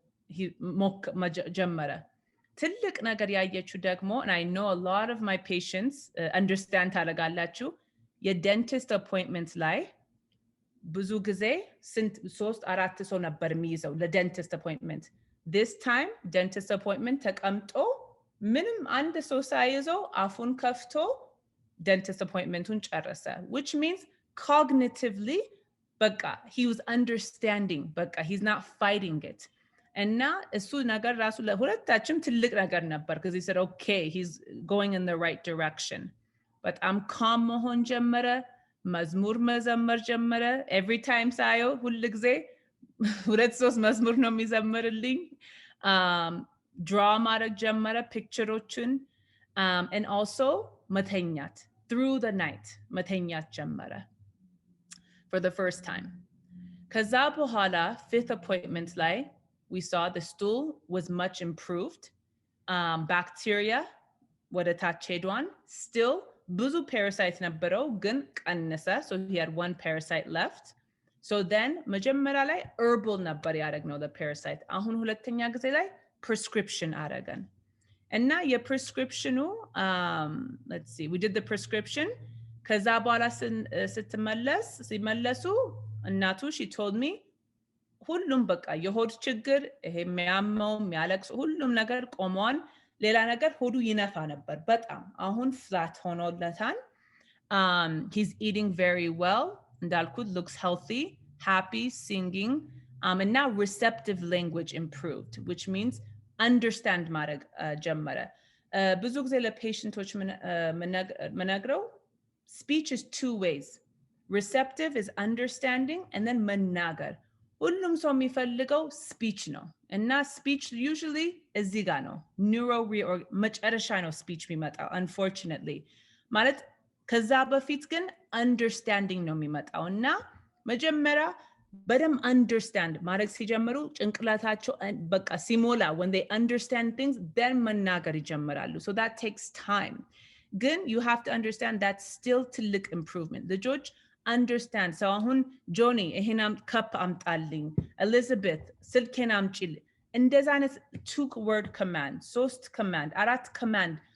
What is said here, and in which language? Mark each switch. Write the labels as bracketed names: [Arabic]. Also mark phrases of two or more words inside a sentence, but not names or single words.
[Amharic] ጀመረ ትልቅ ነገር ያየችው ደግሞ [English] and I know a lot of my patients understand [Amharic] ታደርጋላችሁ የ [English] dentist appointments [Amharic] ላይ ብዙ ጊዜ ስንት 3-4 ሰው ነበር የሚይዘው ለ [English] dentist appointment this time dentist appointment [Amharic] ተቀምጦ ምንም አንድ ሰው ሳይዘው አፉን ከፍቶ dentist [English] appointmentውን ጨረሰ which means cognitively በቃ he was understanding በቃ he's not fighting it [Amharic] እና እሱ ነገር ራሱ ለሁለታችንም ትልቅ ነገር ነበር [English] because he said okay he's going in the right direction [Amharic] በጣም calm መሆን ጀመረ መዝሙር መዘመር ጀመረ [English] every time [Amharic] ሳየው ሁሉ ጊዜ ሁለት ሶስት መዝሙር ነው የሚዘምርልኝ draw ማድረግ ጀመረ ፒክቸሮችን [English] and also [Amharic] መተኛት [English] through the night [Amharic] መተኛት ጀመረ [English] for the first time [Amharic] ከዛ በኋላ [English] fifth appointment ላይ we saw the stool was much improved bacteria [Amharic] ወደ ታች ሄዷን [English] still ብዙ parasite ነበረው [Amharic] ግን ቀነሰ [English] so he had one parasite left so then [Amharic] መጀመሪያ ላይ [English] herbal [Amharic] ነበር ያደረግነው [English] the parasite [Amharic] አሁን ሁለተኛ ጊዜ ላይ [English] prescription [Amharic] አደረገን እና [English] የprescriptionኑ let's see we did the prescription [Amharic] ከዛ በኋላ ሲመለሱ እናቱ [English] she told me [Amharic] ሁሉም በቃ የሆድ ችግር ይሄ የሚያመው የሚያለቅስ ሁሉም ነገር ቆሟል ሌላ ነገር ሆዱ ይነፋ ነበር በጣም አሁን flat ሆኖለታል [English] he's eating very well [Amharic] እንዳልኩት [English] looks healthy happy singing and now receptive language improved which means understand [Amharic] ማድረግ ጀመረ ብዙ ጊዜ ለፔሽንቶች መነግረው [English] speech is two ways receptive is understanding and then [Amharic] መናገር ሁሉም ሰው የሚፈልገው speech ነው እና [English] speech usually [Amharic] እዚህ ጋር ነው መጨረሻ ነው speech የሚመጣው unfortunately ማለት ከዛ በፊት ግን understanding ነው የሚመጣው እና መጀመሪያ በደም understand ማድረግ ሲጀምሩ ጭንቅላታቸው በቃ ሲሞላ [English] when they understand things then [Amharic] መናገር ይጀምራሉ [English] so that takes time [Amharic] ግን [English] you have to understand that's still [Amharic] ትልቅ improvement ልጆች [English] understand so [Amharic] አሁን ጆኒ ይሄናም cup አምጣልኝ elizabeth ስልኬን አምጪልኝ እንደዛ አይነት [English] two word command [Amharic] ሶስት command አራት command